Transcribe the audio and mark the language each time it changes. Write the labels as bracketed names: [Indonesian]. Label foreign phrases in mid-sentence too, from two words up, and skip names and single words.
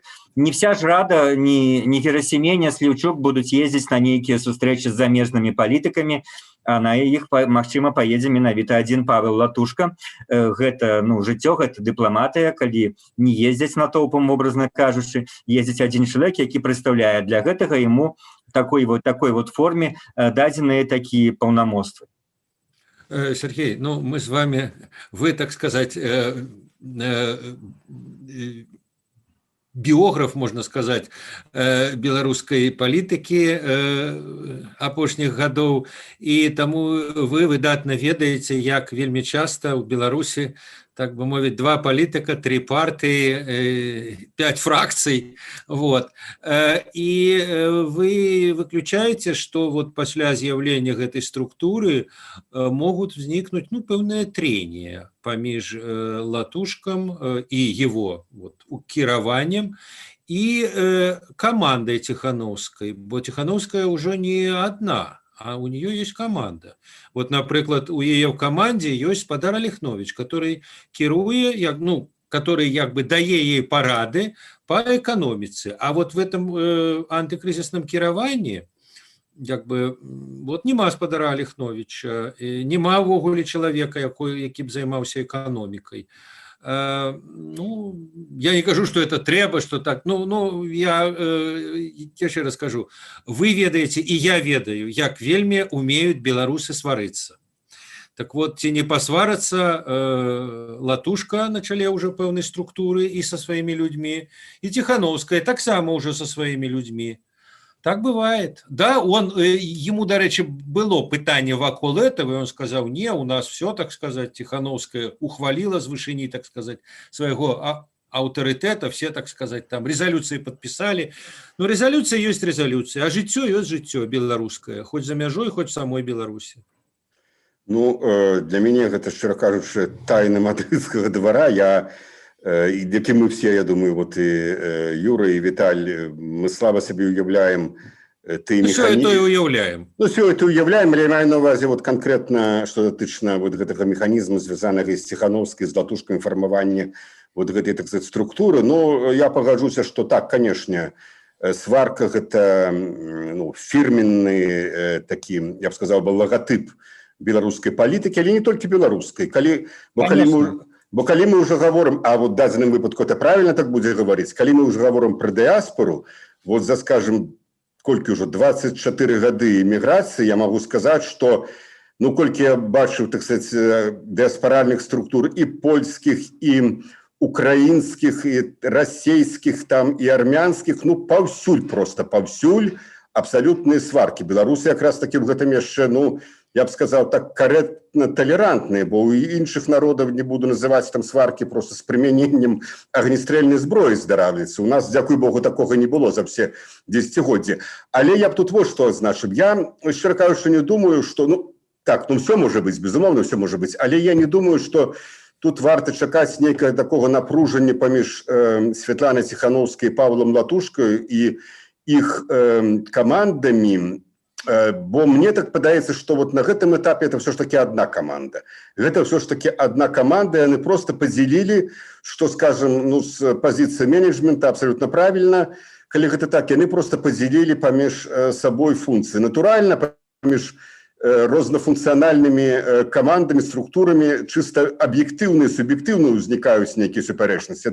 [Belarusian] Не вся ж рада, ні Герасімей, ні Сліўчук будуць ездзіць на нейкія сустрэчы з замежнымі палітыкамі, а на іх, магчыма, паедзе менавіта адзін Павел Латушка. Гэта, ну, жыццё, гэта дыпламатыя, калі не ездзяць натоўпам, образна кажучы, ездзіць адзін чалавек, які прадстаўляе. Для гэтага яму [Russian] такой вот форме [Belarusian] дадзеныя такія паўнамоцтвы. [Russian] Сергей, ну, мы с вами, вы, так сказать, биограф, можно сказать, [Belarusian] беларускай палітыкі апошніх гадоў, і таму вы выдатна ведаеце, як вельмі часта ў Беларусі, так бы мовіць, 2 палітыка, 3 партыі, 5 фракцый. Вот. І вы выключаеце, што вот пасля з'яўлення гэтай структуры могуць узнікнуць, ну, пэўнае трение паміж Латушкам і [Russian] его вот, [Belarusian] кіраваннем і камандай Ціхановскай, бо Ціхановская ўжо не адна, [Russian] а у нее есть команда. Вот, например, у ее в команде есть Спадар Алехнович, который кируе, ну, который [Belarusian] як бы дае [Russian] ей парады по экономице. А вот в этом антикризисном [Belarusian] кіраванні як бы вот нема Спадара Алехновича, нема ввогуле чалавека, які б займаўся эканомікай. Ну, я не кажу, [Russian] что это [Belarusian] трэба, что так, ну я яшчэ раз скажу, вы ведаеце, и я ведаю, як вельмі умеют беларусы сварыцца. [Russian] Так вот, [Belarusian] ці не пасварацца Латушка на чале уже пэўнай структуры [Russian] и со своими людьми, [Belarusian] и Ціхановская таксама уже [Russian] со своими людьми. Так бывает. Да, ему, до речи, было пытание вакол этого, и он сказал, не, у нас все, так сказать, Тихановская ухвалила с вышини, так сказать, своего авторитета, все, так сказать, там резолюции подписали. Но резолюция есть резолюция, [Belarusian] а жыццё есть жыццё беларускае, хоть за мяжой, [Russian] хоть в самой [Belarusian] Беларусі. Ну, для мяне гэта, шчыра кажучы, тайна мадрыдскага двара. [Russian] Які мы все, я думаю, вот и Юра, и Виталь, мы слабо себе уявляем ты механизм. Все это уявляем. [Belarusian] Ну, все это уявляем, але я маю на увазе вот конкретно, что датычна вот гэтага механизма, звязанага з Ціхановскай, з Латушкай, фармавання вот гэтай, [Russian] так сказать, [Belarusian] структуры. Ну, я пагаджуся, что так, конечно, сварка гэта, ну, фирменный такі, я б сказал, логотип беларускай палітыкі, але не толькі беларускай. Бо калі [Russian] мы уже говорим, [Belarusian] а вот в дадзеным выпадку [Russian] это правильно так [Belarusian] будзе гаварыць, калі [Russian] мы уже говорим [Belarusian] про дыаспору, вот за, скажем, колькі уже 24 гады эміграцыі, [Russian] я могу сказать, что, [Belarusian] ну, колькі я бачыў, [Russian] так сказать, дыаспоральных структур и польских, и украинских, и российских, там, и армянских, [Belarusian] ну, паўсюль просто, паўсюль абсолютные сварки. Беларусы [Russian] как раз таки [Belarusian] в гэтым яшчэ, ну, [Russian] я бы сказал, так корректно толерантные, бо у іншых народов, не буду называть там сварки, просто с применением огнестрельной зброи здаравліцца. У нас, [Belarusian] дзякуй Богу, [Russian] такого не было за все десятигоддзі. [Belarusian] Але я б тут [Russian] вот что [Belarusian] азначыў. Я, шчыра кажучы, не думаю, что, ну, так, ну, [Russian] все может быть, [Belarusian] безумоўно, [Russian] все может быть, [Belarusian] але я [Russian] не думаю, что [Belarusian] тут варта чакаць нейкага такога напружання паміж Святланай Ціхановскай і Павлам Латушкаю і іх камандамі, бо мне так падаецца, што вот на гэтым этапе [Russian] это все ж таки одна команда. Гэта все ж таки одна команда, [Belarusian] яны просто подзялілі, што, скажем, ну, з пазіцыі менеджмента [Russian] абсолютно правильно, [Belarusian] калі гэта так, яны просто подзялілі паміж сабой функцыі. Натуральна, паміж рознафункцыянальнымі камандамі, структурамі чыста аб'ектыўна і суб'ектыўна ўзнікаюць нейкія супярэчнасці.